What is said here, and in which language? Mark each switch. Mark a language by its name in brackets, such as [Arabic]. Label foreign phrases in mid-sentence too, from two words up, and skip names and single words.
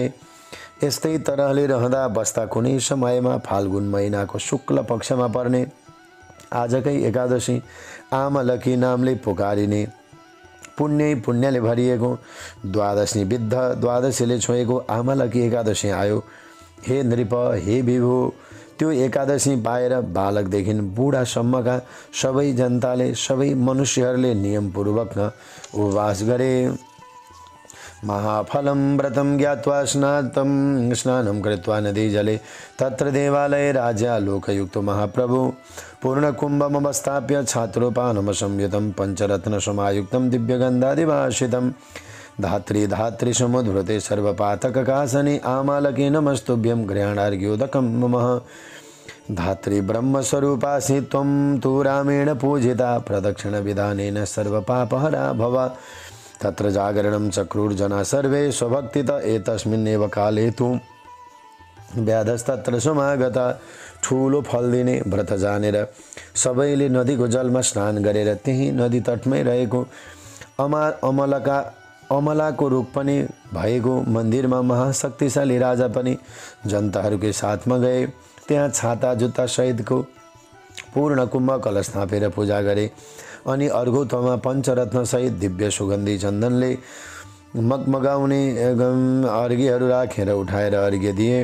[Nepali] यस्तै तरहले रहँदा बस्दा कुनै समयमा फाल्गुन महिनाको शुक्ल पक्षमा पर्ने आजकै एकादशी आमलकी नामले पुकारिने पुण्यले भरिएको द्वादशी विद्ध द्वादशीले छोएको आमलकी एकादशी आयो। [Sanskrit] हे नृप, हे विभु, [Nepali] त्यो एकादशी पाएर बालकदेखि बुढासम्मका सबै जनताले सबै मनुष्यहरूले नियमपूर्वक उपवास गरे। [Sanskrit] महाफलं व्रतं ज्ञात्वा स्नानं कृत्वा नदी जले तत्र देवालये राजा लोकयुक्तो महाप्रभु पूर्णकुम्भमवस्थाप्य छात्रोपानम संयुतं पंचरत्नसमायुक्तं दिव्यगन्धादिभाषितं धात्री समुद्भृते सर्वपातककासने आमालके नमस्तुभ्यं गृहाणार्घ्योदकं ममः। धात्री ब्रह्मस्वरूपासि त्वं तु रामेण पूजिता प्रदक्षिणविधानेन सर्वपापहरा भव। तत्र जागरणं चक्रुर्जना सर्वे स्वभक्तित एतस्मिन्नेव काले तु व्याधस्तत्र समागता। [Nepali] ठुलो फल दिने व्रत जानेर सबैले नदीको जलमा स्नान गरेर त्यही नदी तटमै रहेको अमलाको रूप पनि भएको मन्दिरमा महाशक्तिशाली राजा पनि जनताहरूकै साथमा गए। त्यहाँ छाता जुत्ता सहितको पूर्ण कुम्भ कलश थापेर पूजा गरे अनि अर्घौतमा पञ्चरत्न सहित दिव्य सुगन्धी चन्दनले मगमगाउने अर्घ्यहरू राखेर उठाएर अर्घ्य दिए।